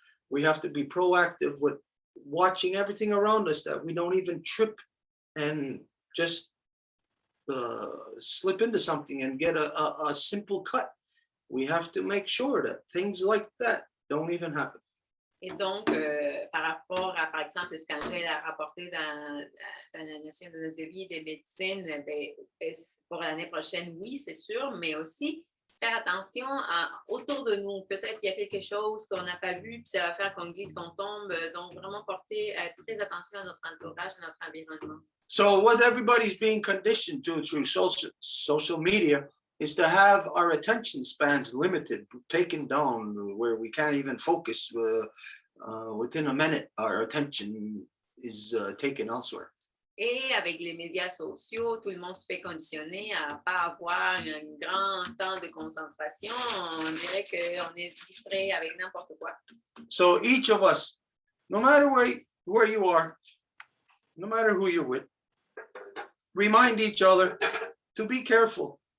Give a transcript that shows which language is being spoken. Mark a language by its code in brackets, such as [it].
[en] We have to be proactive with watching everything around us, that we don't even trip and just slip into something and get a simple cut. We have to make sure that things like that don't even happen. [fr] Et donc, par rapport à, par exemple, ce qu'Angèle a rapporté dans la Nation de nos vies des médecines, ben, pour l'année prochaine, oui, c'est sûr, mais aussi faire attention autour de nous. Peut-être qu'il y a quelque chose qu'on n'a pas vu, puis ça va faire qu'on glisse, qu'on tombe. Donc, vraiment porter très attention à notre entourage, à notre environnement. [en] So what everybody's being conditioned to through social media is to have our attention spans limited, taken down, where we can't even focus. Within a minute, our attention is taken elsewhere. [fr] Et avec les médias sociaux, tout le monde se fait conditionner à ne pas avoir un grand temps de concentration. On dirait qu'on est distrait avec n'importe quoi. [en] So each of us, no matter where you are, no matter who you're with, remind each other to be careful.